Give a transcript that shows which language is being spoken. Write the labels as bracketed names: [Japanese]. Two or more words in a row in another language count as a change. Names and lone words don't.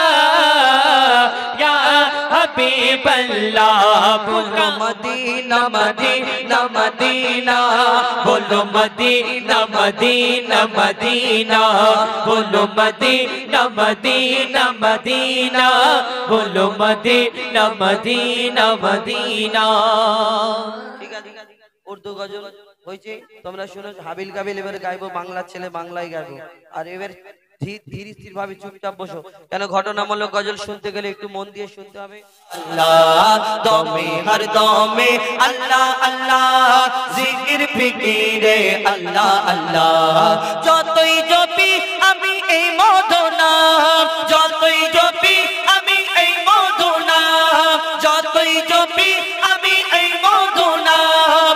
[Urdu] یا حبیب اللہ پکارو مدینہ مدینہ مدینہ بولو مدینہ مدینہ مدینہ بولو مدینہ مدینہ مدینہ بولو مدینہ مدینہ مدینہ اردو غزل [Bangla] হয়েছে তোমরা শুনো হাবিল কাবিল এবারে গাইবো বাংলা ছেলে বাংলায় গাইবো আর এবারে ধীর স্থির ভাবে চুপচাপ বসো কেন ঘটনামূলক গজল শুনতে গেলে একটু মন দিয়ে শুনতে হবে আল্লাহ দমে হর দমে আল্লাহ আল্লাহ জিকির ফিকিরে আল্লাহ আল্লাহ যতই জপি আমি এই মধু নাম যতই জপি আমি এই মধু নাম যতই জপি আমি এই মধু নাম